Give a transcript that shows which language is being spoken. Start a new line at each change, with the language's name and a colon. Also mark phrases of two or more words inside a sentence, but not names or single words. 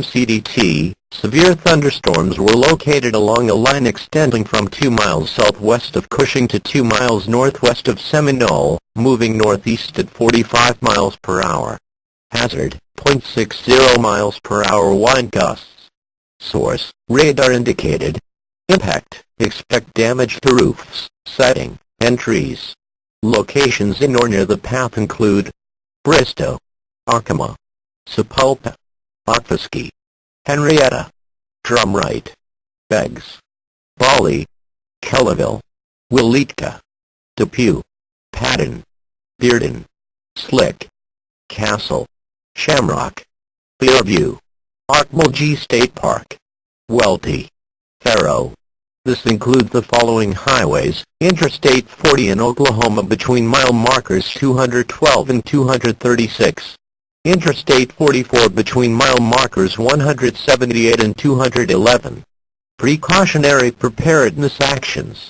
English: CDT, severe thunderstorms were located along a line extending from 2 miles southwest of Cushing to 2 miles northwest of Seminole, moving northeast at 45 miles per hour. Hazard, 0.60 miles per hour wind gusts. Source, radar indicated. Impact, expect damage to roofs, siding, and trees. Locations in or near the path include Bristow, Arkema, Sapulpa, Okfuskee, Henrietta, Drumright, Beggs, Bali, Kellyville, Wilitka, Depew, Patton, Bearden, Slick, Castle, Shamrock, Fairview, Okmulgee State Park, Welty, Faro. This includes the following highways: Interstate 40 in Oklahoma between mile markers 212 and 236. Interstate 44 between mile markers 178 and 211. Precautionary preparedness actions.